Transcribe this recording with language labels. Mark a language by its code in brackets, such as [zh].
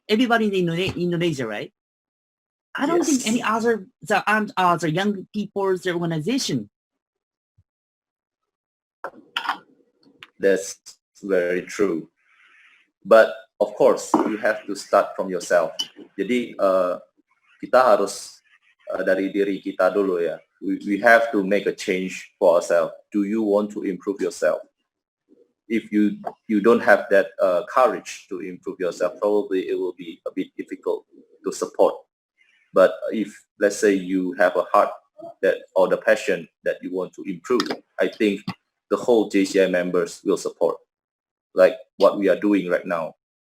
[en] Everybody in Indonesia, right? I don't think any other the young people's organization. That's very true. But of course, you have to start from yourself. [id] Jadi kita harus dari diri kita dulu ya. [en] We have to make a change for ourselves. Do you want to improve yourself? If you don't have that courage to improve yourself, probably it will be a bit difficult to support. But if, let's say, you have a heart that or the passion that you want to improve, I think the whole JCI members will support, like what we are doing right now.